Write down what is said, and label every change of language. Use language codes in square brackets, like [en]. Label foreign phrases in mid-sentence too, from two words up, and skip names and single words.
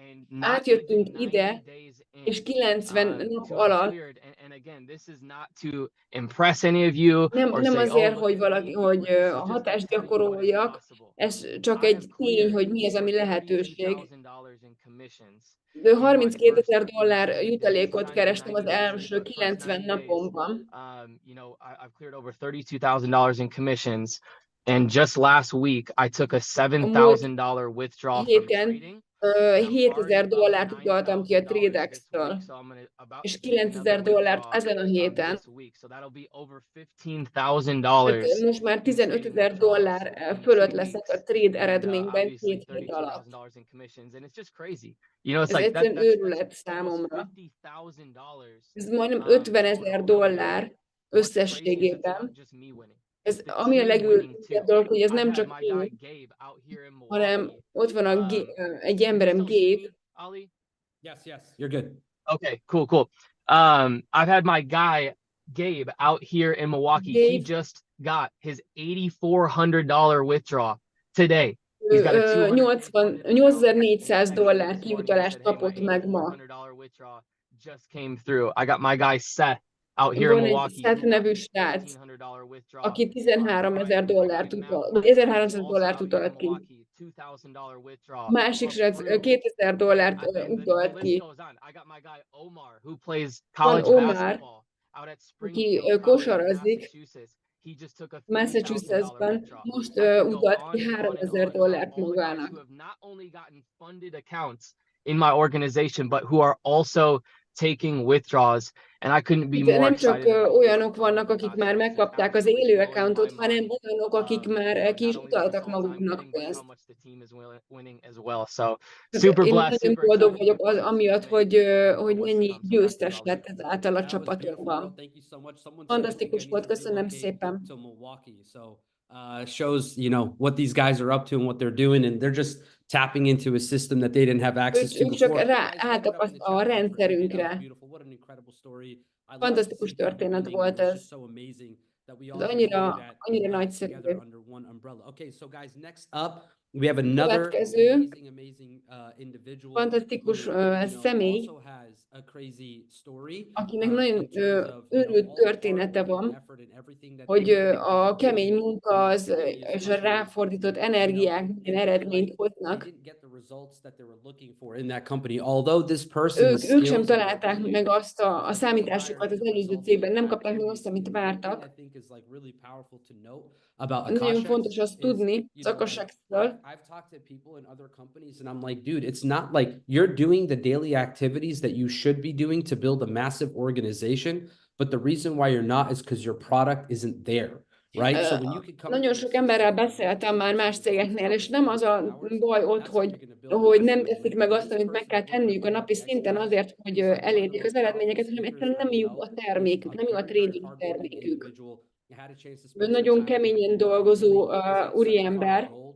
[hu] átjöttünk ide, és 90 nap alatt nem azért, hogy valaki, hogy hatást gyakoroljak, ez csak egy tény, hogy mi ez, ami lehetőség. De $32,000 jutalékot kerestem az első 90 napomban. [en] I've cleared over $32,000 in commissions, and just last week I took a $7,000 withdrawal from trading. [hu] $7,000 utaltam ki a TradeX-től, és $9,000 ezen a héten. Tehát most már $15,000 fölött leszek a trade eredményben 2 hét alatt. Ez egyszerűen őrület számomra. Ez majdnem $50,000 összességében. Ez ami a legőrültebb dolog, hogy ez nem csak én, hanem ott van egy emberem, Gabe. [en] Yes, you're good. Okay, cool. I've had my guy Gabe out here in Milwaukee. Gabe. He just got his $8,400 withdrawal today. He's got a $8,400 [hu] kijutalást kapott meg ma. [en] Just came through. I got my guy Seth out here in [hu] Van egy [en] Milwaukee. [hu] Seth nevű srác, aki $13,000 utalt ki. Másik srác $2,000 utalt ki. Van Omar, aki kosarazik Massachusettsban, most utalt ki $3,000 magának. [en] In my organization, but who are also taking withdrawals, and I couldn't be more [hu] nem [en] excited. [hu] csak olyanok vannak, akik már megkapták az élő accountot, hanem olyanok, akik már ki is utaltak maguknak pénzt. Én nagyon boldog vagyok amiatt, hogy mennyi győztes lett ezáltal a csapatokban. Fantasztikus volt, köszönöm szépen. [en] Shows, what these guys are up to and what they're doing, and they're just tapping into a system that they didn't have access to [hu] Ők [en] before. [hu] csak ráálltak a rendszerünkre. Fantasztikus történet volt ez. Ez annyira nagyszerű. Okay, so guys, next up we have another amazing individual. Fantasztikus személy, akinek nagyon őrült története van, hogy a kemény munka és a ráfordított energiák milyen eredményt hoznak. Ők sem találták meg azt a számításukat az előző cégben, nem kapták meg azt, amit vártak. Nagyon fontos azt tudni az Akashxről. [en] I've talked to people in other companies and I'm like, dude, it's not like you're doing the daily activities that you should be doing to build a massive organization, but the reason why you're not is because your product isn't there. Right? So when you can come. [hu] Nagyon sok emberrel beszéltem már más cégeknél, és nem az a baj ott, hogy nem teszik meg azt, amit meg kell tenniük a napi szinten azért, hogy elérjék az eredményeket, hanem egyszerűen nem jó a termékük, nem jó a trading termékük. Ő nagyon keményen dolgozó úriember.